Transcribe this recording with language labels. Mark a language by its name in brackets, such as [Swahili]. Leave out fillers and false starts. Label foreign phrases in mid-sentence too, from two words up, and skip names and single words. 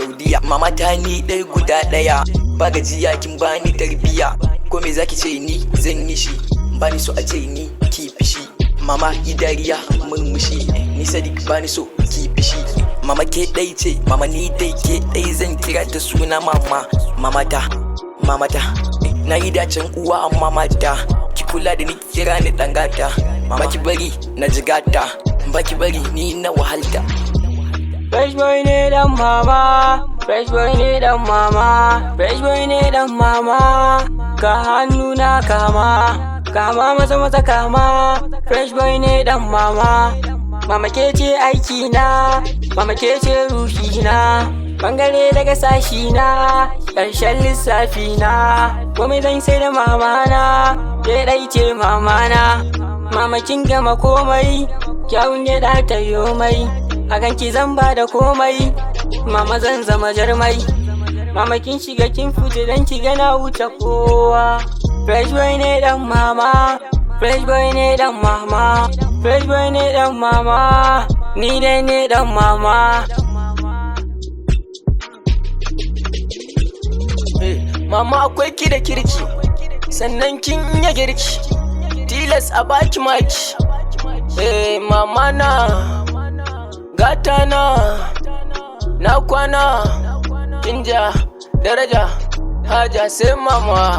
[Hausa] Saudiya mama ta ni dai guda daya ba gajiya kin bani tarbiya ko me zaki ce ni zan yi shi bani so a ce ni ki fishi mama idariya murmushi ni Sadiq bani so ki fishi mama ke dai ce mama ni dai ke dai zan kira ta suna mama ta na yi dacin uwa amma mata ki kula da ni kira ni dan gata mama ki bari na jigata ba ki bari ni na wahalta [English] Fresh boy [Hausa] ne dan mama [English] Fresh boy [Hausa] ne dan mama [English] Fresh boy [Hausa] ne dan mama ka hannu na kama masa kama [English] Fresh boy [Hausa] ne dan mama Mama ke ce aiki na, mama ke ce ruhi na, bangare daga sashi na, ƙarshen lissafi na. Komai zan sai da mama na, ke ɗai ce mama na. Mama kin gama komai, kyawun ya ɗata yomai. Hakan ki zan ba da komai, mama zan zama jarmai. Mama kin shiga kin fita dan ki gana wuce kowa. [English] Fresh boy [Hausa] ne dan mama, [English] fresh boy [Hausa] ne dan mama, [English] fresh boy [Hausa] ne dan mama, ni dai ne dan mama. Mama akwai ki da kirki, sannan kin iya girki, tilas a baki maki. Mama na, gata na kwana, kinja daraja, haja sai mama.